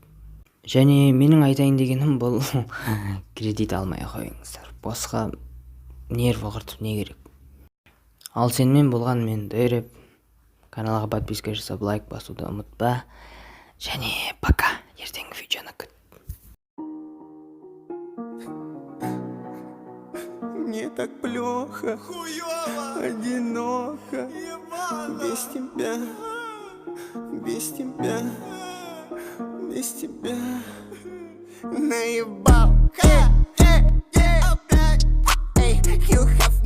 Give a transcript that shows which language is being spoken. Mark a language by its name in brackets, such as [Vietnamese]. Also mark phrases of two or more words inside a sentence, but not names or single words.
[Kazakh] Және менің айтайын дегенім бұл кредит алмай қойыңыздар. Босқа нерв құртып не керек. Ал сенімен болған мен Дайреп. Каналға подписка жасап, лайк басуды ұмытпа. Және пока. Ертеңгі видеоны күт. [Russian] Мне так плохо, хуёво, одиноко, без тебя, без тебя, без тебя. Наебал, опять, эй,